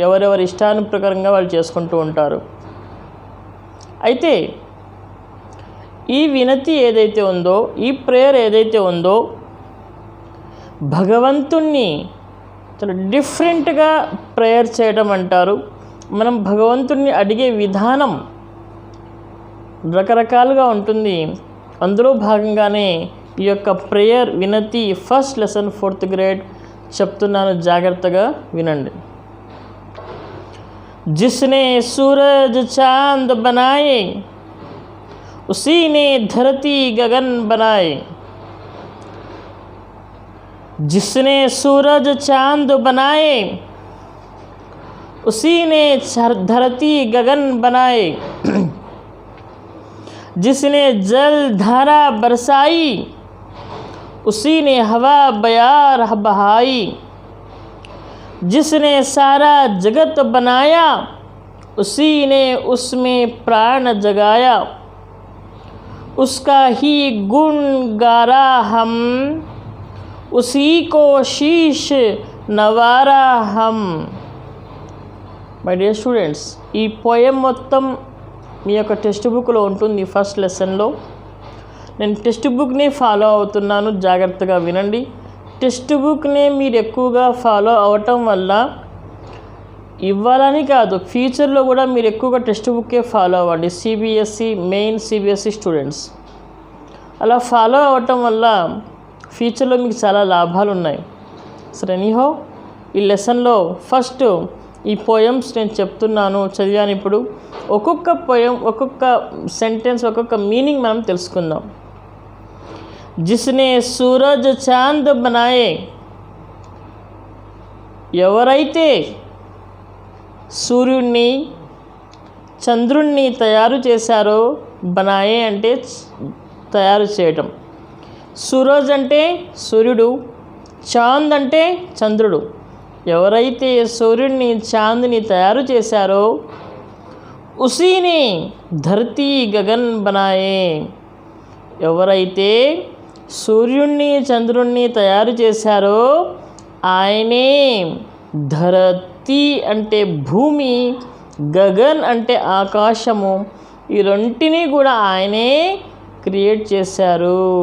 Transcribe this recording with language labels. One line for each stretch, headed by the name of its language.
Telugu: ఎవరెవరి ఇష్టానుప్రకారంగా వాళ్ళు చేసుకుంటూ ఉంటారు. అయితే ఈ వినతి ఏదైతే ఉందో, ఈ ప్రేయర్ ఏదైతే ఉందో, భగవంతుణ్ణి చాలా డిఫరెంట్గా ప్రేయర్ చేయడం అంటారు. మనం భగవంతుణ్ణి అడిగే విధానం రకరకాలుగా ఉంటుంది. అందులో భాగంగానే ఈ యొక్క ప్రేయర్ వినతి ఫస్ట్ లెసన్ 4th గ్రేడ్ చెప్తున్నాను, జాగ్రత్తగా వినండి.
Hindi: जिसने सूरज चांद बनाए उसी ने धरती गगन बनाए. जिसने सूरज चांद बनाए उसी ने धरती गगन बनाए. जिसने जल धारा बरसाई उसी ने हवा बयार बहाई. जिसने सारा जगत बनाया उसी ने उसमें प्राण जगाया. उसका ही गुण गारा हम, उसी को शीश नवारा हम.
Telugu: మై డియర్ స్టూడెంట్స్, ఈ పోయం మొత్తం మీ యొక్క టెక్స్ట్ బుక్లో ఉంటుంది. ఫస్ట్ లెసన్లో నేను టెక్స్ట్ బుక్ని ఫాలో అవుతున్నాను, జాగ్రత్తగా వినండి. టెక్స్ట్ బుక్ని మీరు ఎక్కువగా ఫాలో అవటం వల్ల, ఇవ్వాలని కాదు, ఫ్యూచర్లో కూడా మీరు ఎక్కువగా టెక్స్ట్ బుక్కే ఫాలో అవ్వండి. సిబిఎస్ఈ మెయిన్ సిబిఎస్ఈ స్టూడెంట్స్ అలా ఫాలో అవ్వటం వల్ల ఫ్యూచర్లో మీకు చాలా లాభాలు ఉన్నాయి. సరే, ఎనీహౌ ఈ లెసన్లో ఫస్ట్ ఈ పోయమ్స్ నేను చెప్తున్నాను, చదివాను. ఇప్పుడు ఒక్కొక్క పోయం, ఒక్కొక్క సెంటెన్స్, ఒక్కొక్క మీనింగ్ మనం తెలుసుకుందాం.
Hindi: जिसने सूरज चांद बनाए,
Telugu: ఎవరైతే సూర్యుడిని చంద్రుణ్ణి తయారు చేశారో, బనాయే అంటే తయారు చేయటం, సూరజ్ అంటే సూర్యుడు, చాంద్ అంటే చంద్రుడు. ఎవరైతే సూర్యుడిని చాంద్ని తయారు చేశారో
Hindi: ఉసీనే ధరతీ గగన్ బనాయే,
Telugu: ఎవరైతే సూర్యుణ్ణి చంద్రుణ్ణి తయారు చేశారో ఆయనే ధరతీ అంటే భూమి, గగన్ అంటే ఆకాశము, ఈ రెంటిని కూడా ఆయనే క్రియేట్ చేశారు.